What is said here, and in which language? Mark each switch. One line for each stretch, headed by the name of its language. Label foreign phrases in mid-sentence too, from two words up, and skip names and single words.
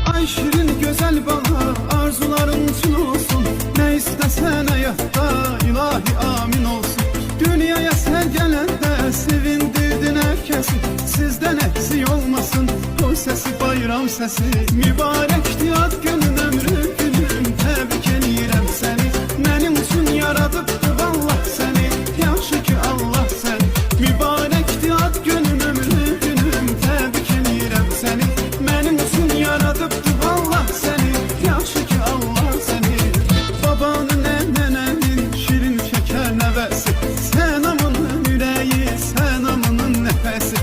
Turkish: Ay şirin güzel bana arzuların için olsun. Ne istesen hayatta ilahi amin olsun. Dünyaya sen gelende sevindirdin herkesi. Sizden eksik olmasın o sesi, bayram sesi.
Azerbaijani: Mübarekti ad günün, ömrü günün, tebrik eləyirəm səni. Mənim üçün yaradıbdı vallah səni, yaxşı ki Allah səni. Mübarekti ad günün, ömrü günün, tebrik eləyirəm səni. Mənim üçün yaradıbdı vallah səni, yaxşı ki Allah səni. Babanın, nənənin şirin şəkər nəvəsi, sən amının ürəyi, sən amının nəfəsi.